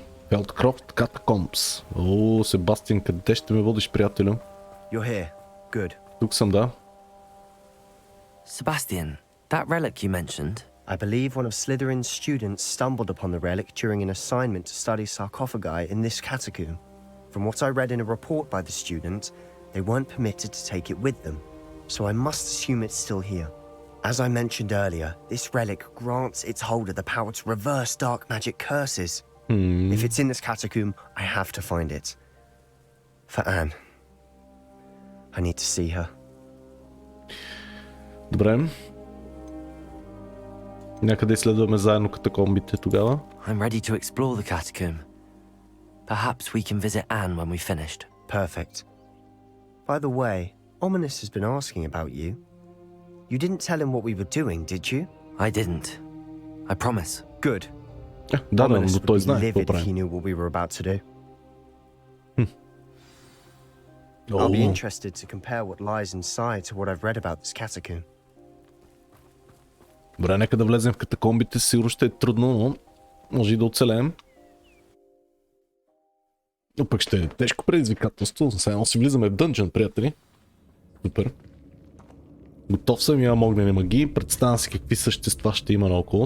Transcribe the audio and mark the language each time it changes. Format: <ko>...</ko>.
<bg>Фелдкрофт Катакомбс. Себастиан, къде ще ме водиш, приятелю?</bg> <en>You're here. Good.</en> <bg>Тук съм, да.</bg> <en>Sebastian, that relic you mentioned. I believe one of Slytherin's students stumbled upon the relic during an assignment to study sarcophagi in this catacomb. From what I read in a report by the student, they weren't permitted to take it with them, so I must assume it's still here. As I mentioned earlier, this relic grants its holder the power to reverse dark magic curses. If it's in this catacomb, I have to find it. For Anne. I need to see her.</en> <bg>Добре. Някъде изследваме заедно катакомбите тогава.</bg> <en>I'm ready to explore the catacomb. Perhaps we can visit Anne when we've finished. Perfect. By the way, Ominous has been asking about you. You didn't tell him what we were doing, did you? I didn't. I promise. Good.</en> <bg>Да, но</bg> <en>Ominous</en> <bg>той знае какво</bg> <en>livid if he</en> <bg>правим.</bg> <en>knew what we were about to do. I'll be interested to compare what lies inside to what I've read about this catacomb.</en> <bg>Добре, нека да влезем в катакомбите. Сигурно ще е трудно, но може и да оцелеем. Но пък ще е тежко предизвикателство. Сега си влизаме в дънжън, приятели. Супер. Готов съм, имам огнени магии. Представям си какви същества ще има наоколо.</bg>